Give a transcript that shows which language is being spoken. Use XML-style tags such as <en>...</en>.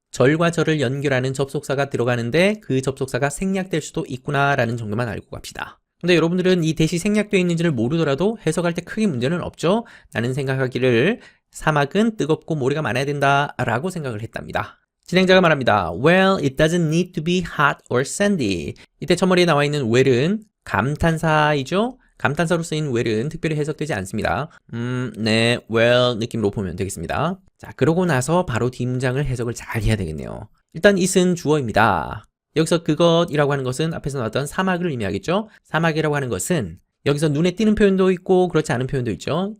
<ko>절과 절을 연결하는 접속사가 들어가는데 그 접속사가 생략될 수도 있구나라는 정도만 알고 갑시다. 근데 여러분들은 이 that이 생략되어 있는지를 모르더라도 해석할 때 크게 문제는 없죠? 나는 생각하기를 사막은 뜨겁고 모래가 많아야 된다 라고 생각을 했답니다. 진행자가 말합니다.</ko> <en>Well, it doesn't need to be hot or sandy.</en> <ko>이때 첫머리에 나와 있는 well은 감탄사이죠? 감탄사로 쓰인 well은 특별히 해석되지 않습니다. 네, well 느낌으로 보면 되겠습니다. 자, 그러고 나서 바로 뒷문장을 해석을 잘 해야 되겠네요. 일단 it은 주어입니다. 여기서 그것이라고 하는 것은 앞에서 나왔던 사막을 의미하겠죠? 사막이라고 하는 것은 여기서 눈에 띄는 표현도 있고 그렇지 않은 표현도 있죠.</ko>